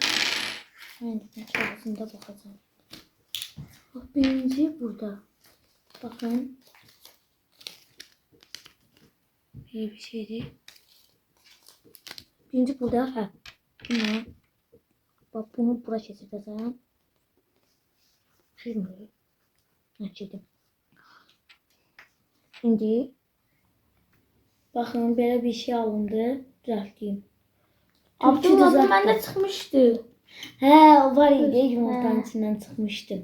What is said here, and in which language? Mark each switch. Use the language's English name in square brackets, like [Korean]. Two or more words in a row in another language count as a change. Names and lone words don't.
[Azerbaijani] Mən kağızında baxacağım. Bax, birinci burada. Baxın. Belə bir şeydir. Birinci burada. Hə. Bunu. Bax, bunu bura keçirəcəm. [Turkish] Şimdi. Açdım. Şimdi. Bakın böyle bir şey alındı. Düzelteyim. [Azerbaijani] Abdullah bu məndə çıxmışdı. He, o var idi. [Turkish] Yumurtanın içinden çıkmıştı.